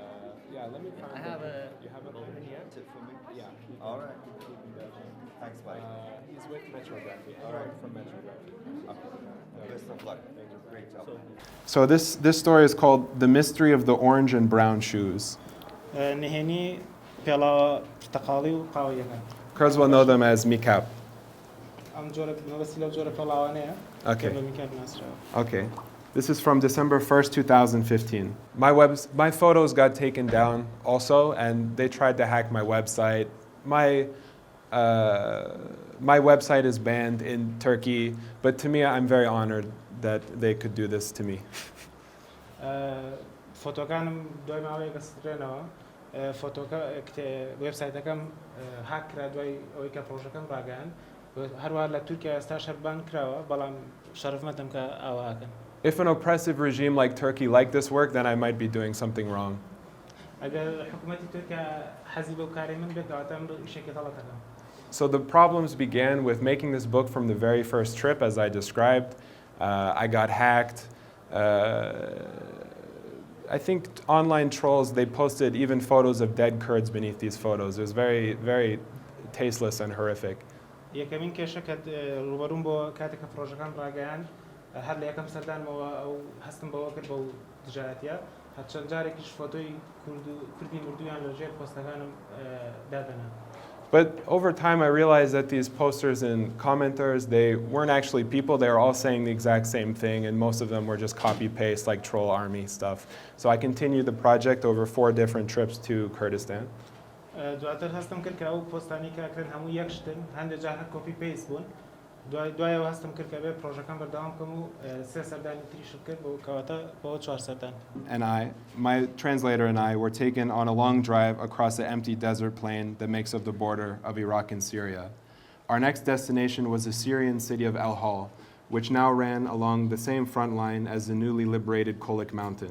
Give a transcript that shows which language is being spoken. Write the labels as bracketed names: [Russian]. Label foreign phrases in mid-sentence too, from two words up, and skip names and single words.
[English] Yeah, let me find. I have a... You have a pen? Yeah. For me? Yeah. All right. Thanks, buddy. He's with Metrography. All right, from Metrography. Okay. Best of luck. Thank you. Great job. So this story is called "The Mystery of the Orange and Brown Shoes." [Central Kurdish] نهێنی پێڵاوە پرتەقاڵی و قاوەیەکان [English] Kurds will know them as mikap. [Central Kurdish] ئەم جۆرە مەبەستی لەو جۆرە پێڵاوانەیە [English] Okay. [Central Kurdish] بە میکات ناسراوە. [English] Okay. This is from December 1st, 2015. My photos got taken down also, and they tried to hack my website. My website is banned in Turkey, but to me, I'm very honored that they could do this to me. [Central Kurdish] فۆتۆکانم دوای ماوەیەکە سترێنەوە وێبسایتەکەم هاک کرا دوای ئەوەی کە پرۆژەکەم ڕاگەیان هەروەها لە تورکیا ئێستا شەربان کراوە بەڵام شەرفمەتم کە ئاواکەن. [English] If an oppressive regime like Turkey liked this work, then I might be doing something wrong. [Central Kurdish] ئەگەر حکوومەتی تورکیا حەزی بەو کارەی من بێت کەواتە ئەمڕۆ ئیشێکی غەڵەتەکەم. [English] So the problems began with making this book from the very first trip, as I described. I got hacked. I think online trolls, they posted even photos of dead Kurds beneath these photos. It was very, very tasteless and horrific. [Central Kurdish] یەکەمین کێشە کە ڕوبەروم بۆ کاتێک کە پرۆژەکان ڕاگەیان هەر لە یەکەم سەردانمەوە ئەو هەستم بەوە کرد بەو دژایەتیە هەر چەند جارێکیش فۆتۆی کوردی مردویان لەژێر پۆستەکانم دادەنا. [English] But over time, I realized that these posters and commenters, they weren't actually people. They were all saying the exact same thing, and most of them were just copy-paste, like troll army stuff. So I continued the project over 4 different trips to Kurdistan. [Central Kurdish] دواتر هەستم کرد کە ئەو پۆستانی کاکرێن هەموو یەک شتن هەندێک جار هەر کۆپی پیس بوون دوایەوە هەستم کرد کە بێ پرۆژەکان بەردەوام بکەم و 3 سەردانی تریشم کرد بۆ کەواتە بۆ 4 سەردان. [English] And my translator and I were taken on a long drive across an empty desert plain that makes up the border of Iraq and Syria. Our next destination was the Syrian city of El Hal, which now ran along the same front line as the newly liberated Kolik Mountain.